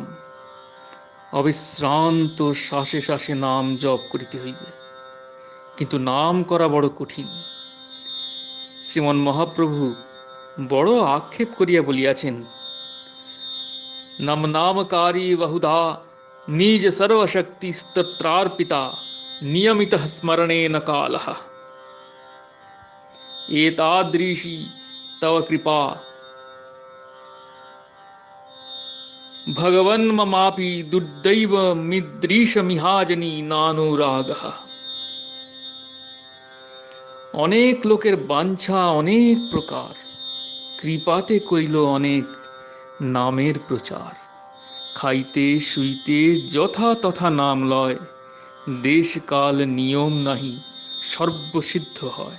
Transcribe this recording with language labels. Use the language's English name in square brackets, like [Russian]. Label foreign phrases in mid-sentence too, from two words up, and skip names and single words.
[Bangla] অবিশ্রান্ত শ্বাসে শ্বাসে নাম জপ করিতে হইবে, কিন্তু নাম করা বড় কঠিন। শ্রীমন মহাপ্রভু বড় আক্ষেপ করিয়া বলিয়াছেন, [Sanskrit] নম নামকারী বহুধা নিজ সর্বশক্তি স্তত্রার্পিতা নিয়মিত স্মরণে ন কালঃ। एतादृशी तव कृपा भगवन्ममापि दुर्दैव मिदृशमिहाजनी नानुरागः। [Bangla] অনেক লোকের বাঞ্ছা অনেক প্রকার, কৃপাতে করিল অনেক নামের প্রচার। খাইতে শুইতে যথা তথা নাম লয়, দেশ কাল নিয়ম নাহি সর্বসিদ্ধ হয়।